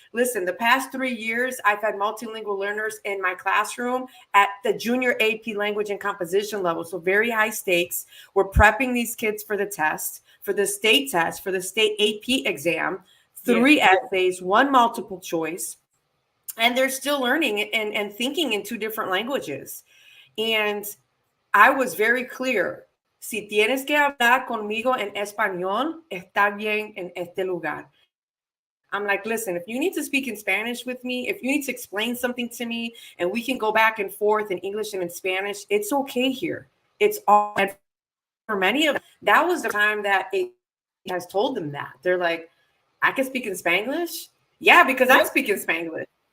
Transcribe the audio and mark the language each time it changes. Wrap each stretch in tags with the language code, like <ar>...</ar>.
<en>Listen, the past 3 years, I've had multilingual learners in my classroom at the junior AP language and composition level. So very high stakes. We're prepping these kids for the test, for the state test, for the state AP exam, 3 essays, 1 multiple choice. And they're still learning and thinking in 2 different languages. And I was very clear.</en> <es>Si tienes que hablar conmigo en español, está bien en este lugar.</es> <en>I'm like, listen, if you need to speak in Spanish with me, if you need to explain something to me, and we can go back and forth in English and in Spanish, it's okay here. It's all. And for many of them, that was the time that it has told them that. They're like, I can speak in Spanglish? Yeah, because I speak in Spanglish.</en>